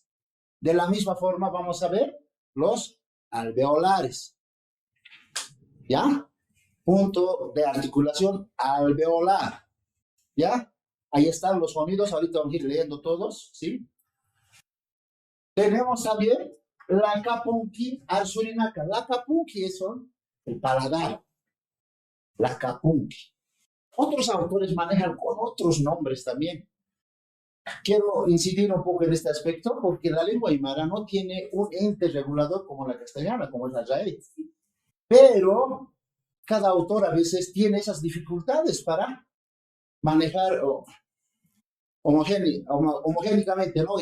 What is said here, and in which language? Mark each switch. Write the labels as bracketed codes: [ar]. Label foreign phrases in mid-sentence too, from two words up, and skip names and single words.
[es] De la misma forma vamos a ver los alveolares. ¿Ya? Punto de articulación alveolar. ¿Ya? Ahí están los sonidos, ahorita vamos a ir leyendo todos, ¿sí? Tenemos también la [ay] kapunki arsurinaka. [es] La kapunki son el paladar. La kapunki. Otros autores manejan con otros nombres también. Quiero incidir un poco en este aspecto porque la lengua aymara no tiene un ente regulador como la castellana, como es la raíz. Pero cada autor a veces tiene esas dificultades para manejar homogénicamente, ¿no?